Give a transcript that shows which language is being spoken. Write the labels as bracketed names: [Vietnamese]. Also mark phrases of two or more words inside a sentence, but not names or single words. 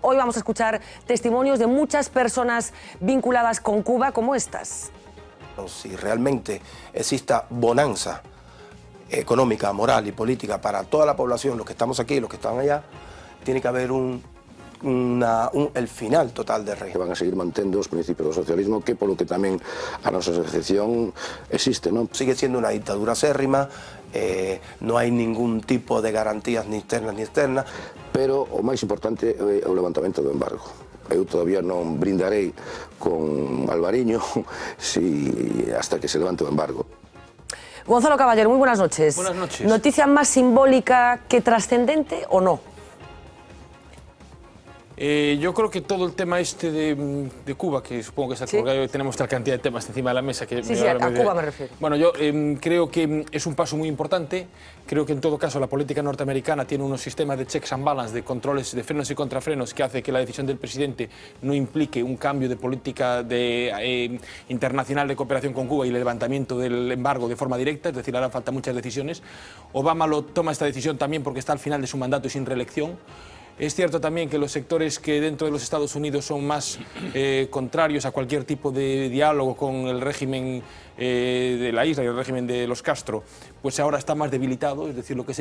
[Spanish] Hoy vamos a escuchar testimonios de muchas personas vinculadas con Cuba como estas. Si realmente exista bonanza económica, moral y política para toda la población, los que estamos aquí y los que están allá, tiene que haber el final total del régimen. [Galician] Van a seguir mantendo os principios do socialismo, que polo que tamén a nosa asociación existe, non? [Spanish] Sigue siendo una dictadura acérrima, no hay ningún tipo de garantías ni internas ni externas. [Galician] Pero o máis importante é o levantamento do embargo. Eu todavía non brindarei con Alvariño [Spanish] hasta que [Galician] se levante o embargo. [Spanish] Gonzalo Caballero, muy buenas noches. Buenas noches. ¿Noticia más simbólica que trascendente o no? Yo creo que todo el tema este de Cuba, que supongo que es porque hoy tenemos tal cantidad de temas encima de la mesa que... Sí, a Cuba me refiero. Bueno, yo creo que es un paso muy importante. Creo que en todo caso la política norteamericana tiene unos sistemas de [English] checks and balance, [Spanish] de controles, de frenos y contrafrenos, que hace que la decisión del presidente no implique un cambio de política internacional de cooperación con Cuba y el levantamiento del embargo de forma directa, es decir, harán falta muchas decisiones. Obama toma esta decisión también porque está al final de su mandato y sin reelección. Es cierto también que los sectores que dentro de los Estados Unidos son más contrarios a cualquier tipo de diálogo con el régimen de la isla y el régimen de los Castro, pues ahora está más debilitado, es decir, lo que es